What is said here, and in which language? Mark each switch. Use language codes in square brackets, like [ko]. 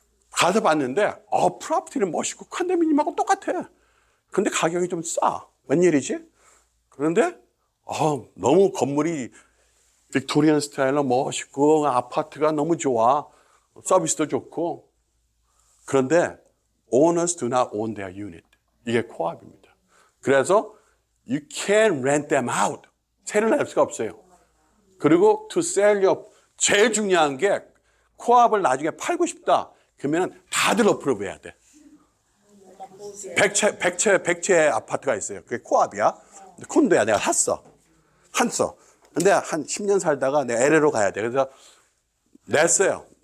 [ko] 가서 봤는데 프로퍼티는 멋있고 컨도미니엄하고 똑같아. 근데 가격이 좀 싸. 웬일이지? 그런데 너무 건물이 빅토리안 스타일로 멋있고 아파트가 너무 좋아. 서비스도 좋고. 그런데 [en] owners do not own their unit. [ko] 이게 코압입니다. 그래서 [en] you can't rent them out. [ko] 세를 낼 수가 없어요. 그리고 [en] to sell your [ko] 제일 중요한 게 코압을 나중에 팔고 싶다. 그러면 다들 어프로브 해야 돼. 100채 아파트가 있어요. 그게 코압이야. 콘도야. 내가 샀어. 근데 한 10년 살다가 내가 LA로 가야 돼. 그래서 냈어요.